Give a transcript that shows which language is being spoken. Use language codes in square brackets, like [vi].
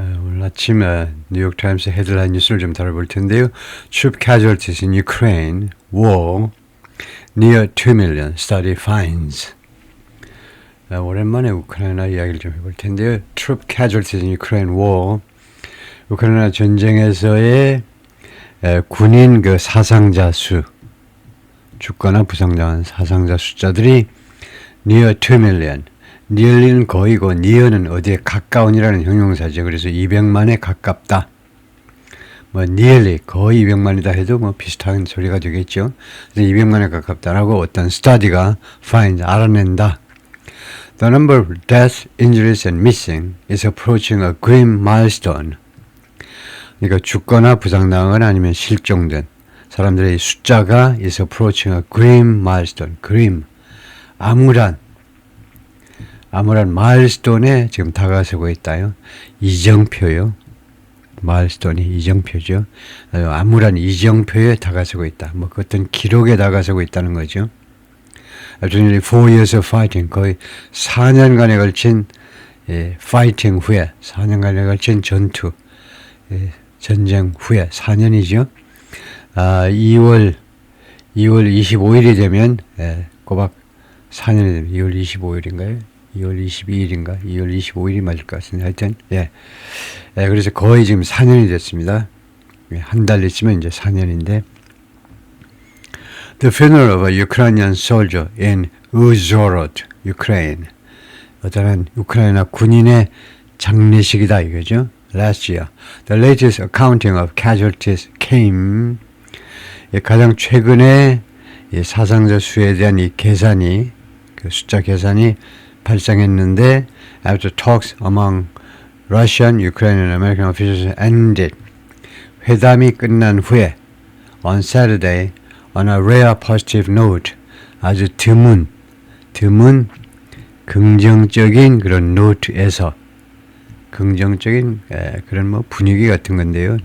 [ko] 오늘 아침 뉴욕타임스 헤드라인 뉴스를 좀 다뤄볼 텐데요. [en] Troop casualties in Ukraine, war, near 2 million, study finds. [ko] 오랜만에 우크라이나 이야기를 좀 해볼 텐데요. [en] Troop casualties in Ukraine, war, [ko] 우크라이나 전쟁에서의 군인 그 사상자 수, 죽거나 부상당한 사상자 숫자들이 [en] near 2 million, [ko] nearly는 거의고 near는 어디에 가까운이라는 형용사죠. 그래서 200만에 가깝다. 뭐 nearly 거의 200만이다 해도 뭐 비슷한 소리가 되겠죠. 그래서 200만에 가깝다라고 어떤 스터디가 find 알아낸다. [en] The number of deaths, injuries and missing is approaching a grim milestone. [ko] 그러니까 죽거나 부상당하거나 아니면 실종된 사람들의 숫자가 [en] is approaching a grim milestone. [ko] grim 암울한 마일스톤에 지금 다가서고 있다요. 이정표요. 마일스톤이 이정표죠. 암울한 이정표에 다가서고 있다. 뭐 어떤 기록에 다가서고 있다는 거죠. [en] After nearly 4 years of fighting, [ko] 거의 4년간에 걸친 파이팅 후에, 4년간에 걸친 전투, 전쟁 후에 4년이죠. 2월 25일이 되면 꼬박 4년이 되면 2월 25일인가요? 2월 22일인가? 2월 25일이 맞을 것 같습니다. 하여튼, 그래서 거의 지금 4년이 됐습니다. 한 달 있으면 이제 4년인데. [en] The funeral of a Ukrainian soldier in Uzhhorod, Ukraine. [ko] 어떠한 우크라이나 군인의 장례식이다 이거죠. [en] Last year. The latest accounting of casualties came. [ko] 가장 최근에 사상자 수에 대한 이 계산이, 그 숫자 계산이 발생했는데 [en] after talks among Russian, Ukrainian, American officials ended. [ko] 회담이 끝난 후에 [en] on Saturday on a rare positive note [ko] 아주 드문 긍정적인 그런 노트에서 긍정적인 그런 뭐 분위기 같은 건데요.